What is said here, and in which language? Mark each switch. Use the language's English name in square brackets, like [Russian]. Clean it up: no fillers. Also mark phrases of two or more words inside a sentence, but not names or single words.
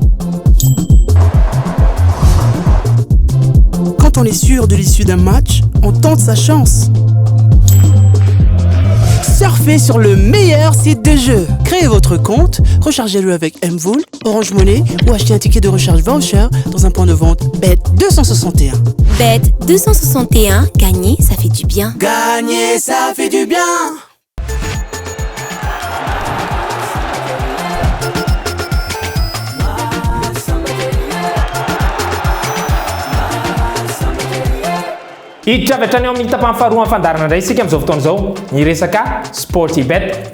[French] Quand on est sûr de l'issue d'un match, on tente sa chance. surfez sur le meilleur site de jeu. Créez votre compte, rechargez-le avec Mvoul, Orange Money ou achetez un ticket de recharge voucher dans un point de vente Bet261. Bet261, gagner, ça fait du bien. Gagner, ça fait du bien. [Malagasy] Hiditra avy hatrany eo amin'ny tapany faharoa fandarana indray isika amin'izao fotoana izao ny resaka Sportybet.